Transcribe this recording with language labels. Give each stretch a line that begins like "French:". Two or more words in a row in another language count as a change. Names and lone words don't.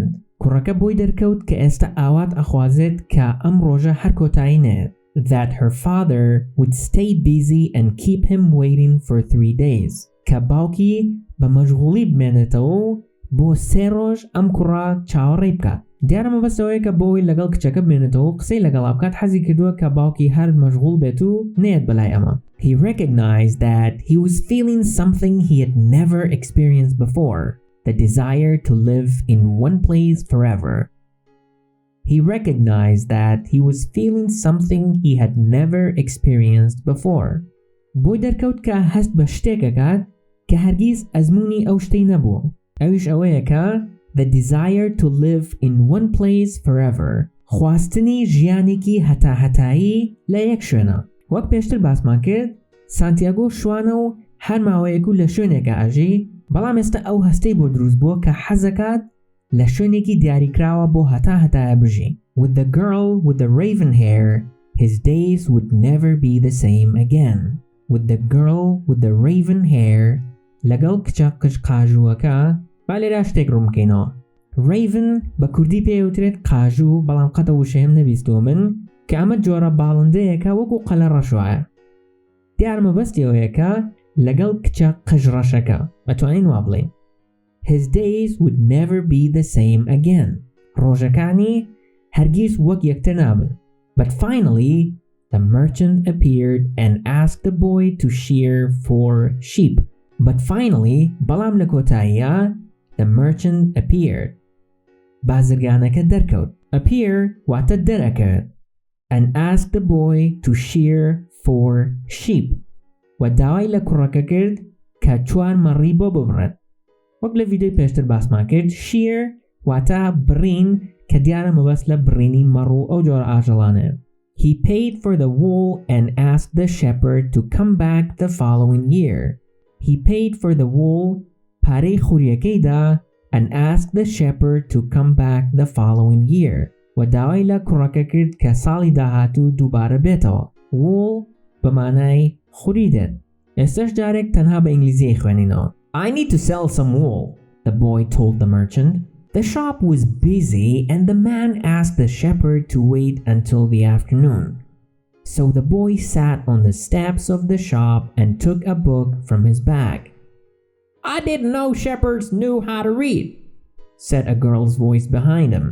Central Kurdish: کوڕەکە بۆی دەرکەوت کە ئێستا ئاوات ئەخوازێت کە ئەم ڕۆژە هەر کۆتایی نێت.
English: That her father would stay busy and keep him waiting for 3 days.
Central Kurdish: کە باوکی بە مەشغوڵی بمێنێتەوە و بۆ 3 ڕۆژ ئەم کوڕە چاوەڕێی بکات. دیارە مەبەستەوەیە کە بۆی لەگەڵ کچەکە بمێنێتەوە قسەی لەگەڵا بکات حەزی کردووە کە باوکی هەر مەشغوڵ بێت و نێت بەلای ئەمە.
English: He recognized that he was feeling something he had never experienced before, the desire to live in one place forever. He recognized that he was feeling something he had never experienced before.
Central Kurdish: بۆی دەرکەوت کە هەست بە شتێکەکات کە هەرگیز ئەزموونی ئەو شتەی نەبووە. ئەویش ئەوەیە کە
English: the desire to live in one place forever.
Central Kurdish: خواستنی ژیانێکی هەتاهەتایی لە یەک شوێنە. وەک پێشتر باسمان کرد، سانتیاگۆ شوانە و هەر ماوەیەک و لە شوێنێکە ئاژی، بەڵام ئێستا ئەو هەستەی بۆ دروست بووە کە حەزەکات لە شوێنێکی دیاریکراوە بۆ هەتاهەتایە بژی.
English: With the girl with the raven hair, his days would never be the same again. With the girl with the raven hair,
Central Kurdish: لەگەڵ کچە قژقاژووەکە، با لێرە شتێک ڕوونکەینەوە. Raven بە کوردی پێوترێت قاژوو، بەڵام قەتە وشەیەم نەبیستووە من کە ئەمە جۆرە باڵندەیەکە وەکو قەلە ڕەشوایە. دیار مەبەستی ئەوەیە کە لەگەڵ کچە قژڕەشەکە ئەتوانین وا بڵێین.
English: His days would never be the same again.
Central Kurdish: ڕۆژەکانی هەرگیز وەک یەکتر نابن.
English: But finally, the merchant appeared and asked the boy to shear 4 sheep. But finally,
Central Kurdish: بەڵام لە کۆتاییە,
English: the merchant appeared.
Central Kurdish: بازرگانەکە دەرکەوت. Appear واتە دەرەکەوێت.
English: And asked the boy to shear 4 sheep.
Central Kurdish: و داوای لە کوڕەکە کرد کە 4 مەڕی بۆ ببڕێت. وەک لە ڤیدیۆی پێشتر باسمان کرد، shear واتە بڕین کە دیارە مەبەست لە بڕینی مەڕ و ئەو جۆرە ئاژەڵانەیە.
English: He paid for the wool and asked the shepherd to come back the following year. He paid for the wool,
Central Kurdish: پارەی خوریەکەی دا,
English: and asked the shepherd to come back the following year.
Central Kurdish: و داوای لە کوڕەکە کرد کە ساڵی داهاتوو دووبارە بێتەوە. Wool بە مانای خوری دێت. ئێستش جارێک تەنها بە ئینگلیزی خوێنینەوە.
English: I need to sell some wool, the boy told the merchant. The shop was busy and the man asked the shepherd to wait until the afternoon. So the boy sat on the steps of the shop and took a book from his bag. I didn't know shepherds knew how to read, said a girl's voice behind him.